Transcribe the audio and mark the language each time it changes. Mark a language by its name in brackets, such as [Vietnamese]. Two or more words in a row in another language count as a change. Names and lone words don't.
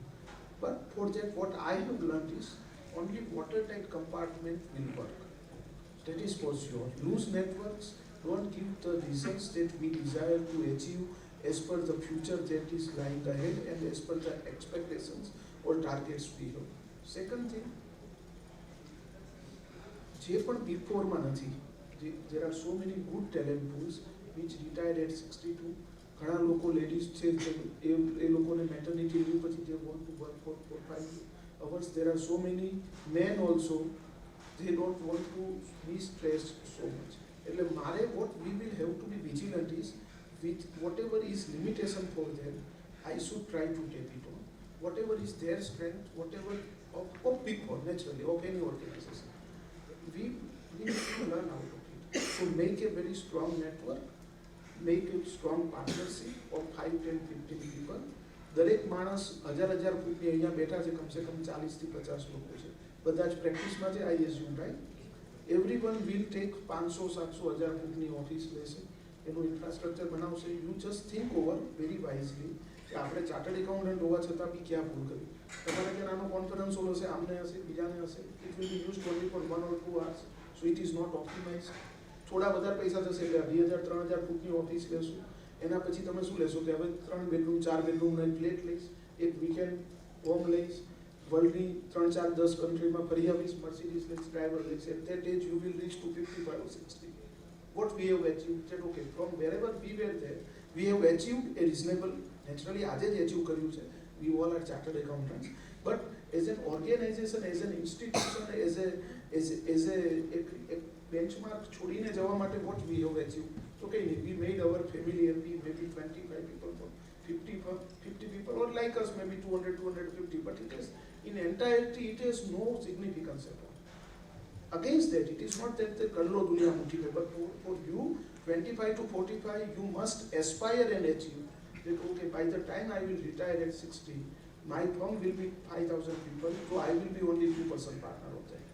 [English] But for that, what I have learned is only watertight compartment will work. That is for sure. Loose networks don't give the results that we desire to achieve as per the future that is lying ahead and as per the expectations or targets we have. Second thing, [Gujarati] જે પણ Big Four માં નથી, [English] there are so many good talent pools which retired at 62. [Gujarati] ઘણા લોકો લેડીઝ છે એ લોકોને [English] maternity leave [Gujarati] પછી [English] they want to work for 5 hours. There are so many men also, they don't want to be stressed so much. [Gujarati] એટલે મારે [English] what we will have to be vigilant is with whatever is limitation for them, I should try to take it on. Whatever is their strength, whatever of Big Four, naturally, of any organization, we need to learn out of it. So make a very strong network, make a strong partnership of 5, 10, 15 people, [Gujarati] દરેક માણસ હજાર ફૂટની અહીંયા બેઠા છે, કમસે કમ 40 થી 50 લોકો છે, બધા જ પ્રેક્ટિસમાં છે, [English] I assume, right? everyone will take [Gujarati] 500, 700, 1000 ફૂટની ઓફિસ લેશે, એનું ઇન્ફ્રાસ્ટ્રક્ચર બનાવશે. [English] you just think over very wisely [Gujarati] કે આપણે [English] chartered accountant [Gujarati] હોવા છતાં બી ક્યાં ભૂલ કરી. તમારે ત્યાં નાનો કોન્ફરન્સ હોલ હશે, આમને હશે, બીજાને હશે, [English] it will be used only for 1 or 2 hours, so it is not optimise. [Gujarati] થોડા વધારે પૈસા જશે એટલે 2000, 3000 ફૂટની ઓફિસ લેશું. એના પછી તમે શું લેશો કે હવે 3 બેડરૂમ, 4 બેડરૂમનો એક ફ્લેટ લઈશ, એક [English] weekend home [Gujarati] લઈશ, વર્લ્ડની 3, 4, 10 કન્ટ્રીમાં ફરી આવીશ, મર્સિડીઝ લઈશ, ડ્રાઈવર લઈશ. [English] at that age you will reach to 55 or 60. What we have achieved, that okay, from wherever we were there, we have achieved a reasonable, naturally [Gujarati] આજે જ achieve કર્યું છે, [English] we all are chartered accountants, but as an organization, as an institution, as a benchmark [Gujarati] છોડીને જવા માટે [English] what we have achieved. Okay, we made our family happy, maybe 25 people, 50 people, or like us, maybe 200, 250, but it is, in entirety, it has no significance at all. Against that, it is not that the [Hindi] करलो दुनिया मुट्ठी में, [English] but for you, 25 to 45, you must aspire and achieve that, okay, by the time I will retire at 60, my firm will be 5,000 people, so I will be only 2% partner of that.